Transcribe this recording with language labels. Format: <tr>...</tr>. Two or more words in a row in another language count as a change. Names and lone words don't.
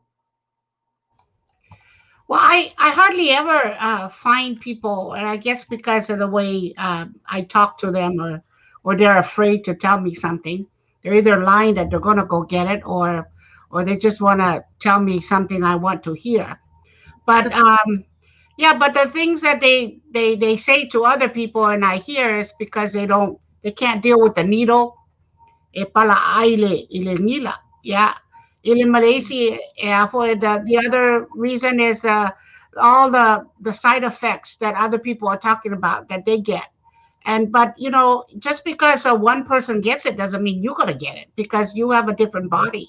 <en>Well, I hardly ever find people, and I guess because of the way I talk to them, or they're afraid to tell me something. They're either lying that they're going to go get it, or they just want to tell me something I want to hear. But yeah, but the things that they say to other people and I hear is because they can't deal with the needle.</en> <sm>E pala ile nila.</sm> <en>Yeah. In Malaysia, yeah, for the other reason is all the side effects that other people are talking about that they get. But just because one person gets it doesn't mean you're gonna get it, because you have a different body.</en>